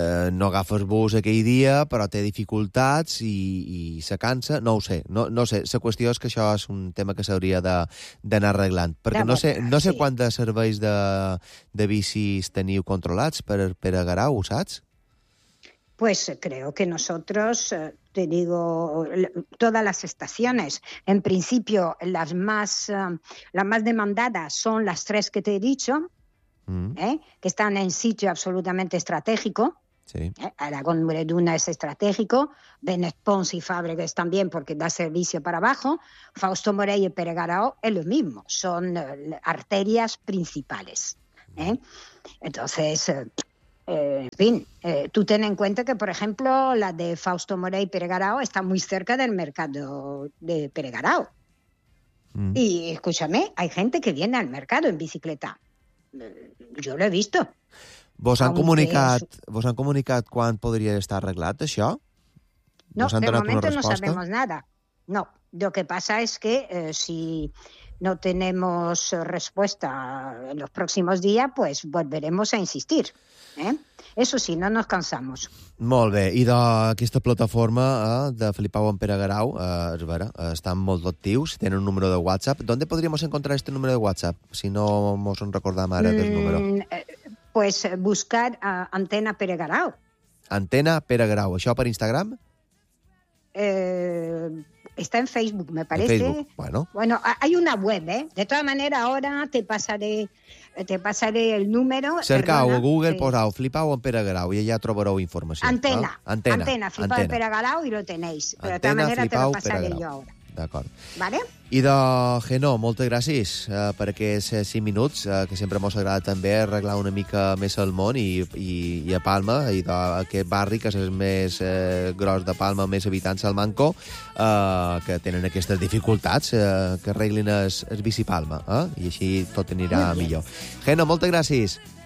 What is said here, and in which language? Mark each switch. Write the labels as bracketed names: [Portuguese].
[Catalan] no agafes bus aquell dia, però té dificultats i se cansa. No ho sé, no ho sé. La qüestió és que això és un tema que s'hauria d'anar arreglant. Perquè no sé quant de serveis de bicis teniu controlats per a Garau, ho saps? [Spanish] Pues creo que nosotros, te digo, todas las estaciones, en principio las más demandadas son las tres que te he dicho, que están en sitio absolutamente estratégico. Sí. Aragón Mureduna es estratégico, Benet Pons y Fàbregas también porque da servicio para abajo, Fausto Morell y Peregarao es lo mismo, son arterias principales. Entonces, en fin, tú ten en cuenta que, por ejemplo, la de Fausto Morell y Peregarao está muy cerca del mercado de Peregarao. Y escúchame, hay gente que viene al mercado en bicicleta. [Catalan] Jo l'he vist. Vos han comunicat quan podria estar arreglat això? [Spanish] No, de moment no sabemos nada. No, lo que pasa es que si no tenemos respuesta en los próximos días, pues volveremos a insistir. Eso sí, no nos cansamos. [Catalan] Molt bé. I d'aquesta plataforma de Filipau en Pere Garau, és vera, estan molt actius, tenen un número de WhatsApp. D'on podríem encontrar este número de WhatsApp, si no mos en recordam ara del número? [Spanish] Pues buscar Antena Pere Garau. [Catalan] Antena Pere Garau. Això per Instagram? [Spanish] Está en Facebook, me parece. Facebook. Bueno. Bueno, hay una web, ¿eh? De todas maneras, ahora te pasaré el número. [Catalan] Cercau a Google, posau Flipau en Pere Garau y allá trobareu información. [Spanish] Antena. ¿Vale? Antena. Antena, Flipau en Pere Garau y lo tenéis. Pero Antena, de todas maneras, Flipau, te lo pasaré yo ahora. [Catalan] D'acord. Vale. Idò, Genó, moltes gràcies per aquests 5 minuts, que sempre mos agrada també arreglar una mica més el món i a Palma, idò, aquest barri que és el més gros de Palma, més habitants al Manco, que tenen aquestes dificultats, que arreglin el bici Palma, i així tot anirà millor. Genó, moltes gràcies.